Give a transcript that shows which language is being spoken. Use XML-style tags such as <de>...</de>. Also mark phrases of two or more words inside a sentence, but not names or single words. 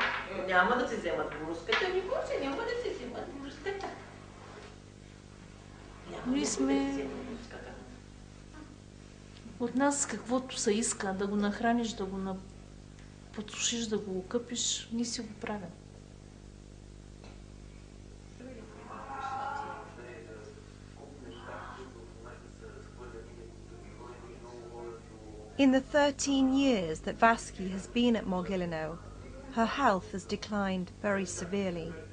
<bg>Няма да се вземат бурската, няма да се вземат бурската. Ние сме... От нас каквото се иска, да го нахраниш, да го подсушиш, да го окъпиш, ние си го правим.</bg> <en>In the 13 years that Vaski has been at Mogilino, her health has declined very severely.</en>